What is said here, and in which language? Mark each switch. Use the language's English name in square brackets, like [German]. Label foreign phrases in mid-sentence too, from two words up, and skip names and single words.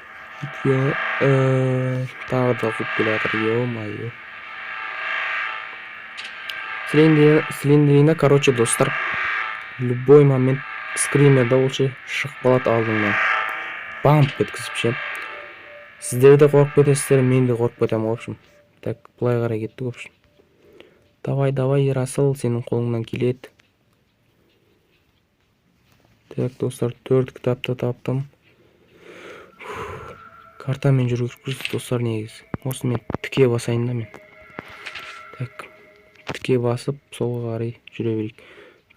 [Kazakh] Тағы да қуып келе жатыр, ё-моё. Слендерина, короче, достар, [Russian] любой момент [Kazakh] скримерда олшы шығып қалады алдыңнан. Бамп еткізіп ше. Сіздер де қорқып кетесіздер, мен де қорқып кетемін, [Russian] в общем. Так, [Kazakh] былай қарай кеттік, [Russian] в общем. Давай, [Kazakh] Ерасыл, сенің қолыңнан келеді. Так, достар, 4 кітапты таптым. Картамен жүргізіп достар негізі. Осы мен тіке басайын да мен. Так, тіке басып, солға қарай жүре берейік.